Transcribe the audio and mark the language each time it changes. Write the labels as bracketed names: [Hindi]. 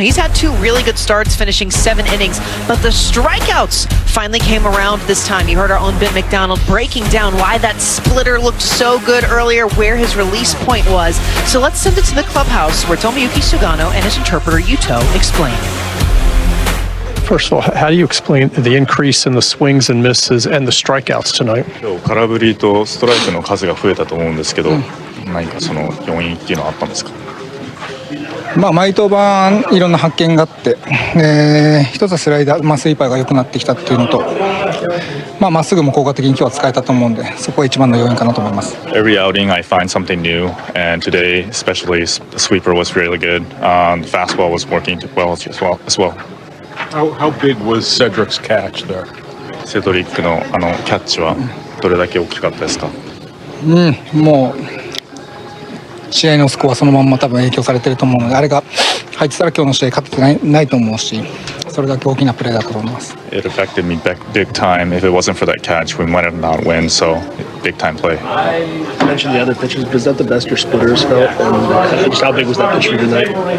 [English] Now, he's had 2 really good starts, finishing 7 innings, but the strikeouts finally came around this time. You heard our own Ben McDonald breaking down why that splitter looked so good earlier, where his release point was. So let's send it to the clubhouse where Tomoyuki Sugano and his interpreter Yuto explain. First of all, how do you explain the increase in the swings and misses and the strikeouts tonight? [Japanese] 今日空振りとストライクの数が増えたと思うんですけど、何かその要因っていうのはあったんですか？毎登板いろんな発見があって、一つはスライダー、スイーパーが良くなってきたっていうのと、まっすぐも効果的に今日は使えたと思うんで、そこが一番の要因かなと思います。 [English] Every outing I find something new, and today especially the sweeper was really good. The fastball was working well as well. How big was Cedric's catch there? [Japanese] セドリックのキャッチはどれだけ大きかったですか？もう試合のスコアそのまんま多分影響されてると思うので、あれが入ってたら今日の試合勝ってないと思うし、それだけ大きなプレーだと思います。 [English] It affected me big time. If it wasn't for that catch, we might have not won. So big time play. You mentioned the other pitches. Was that the best your splitters felt? And just how big was that pitch for you tonight?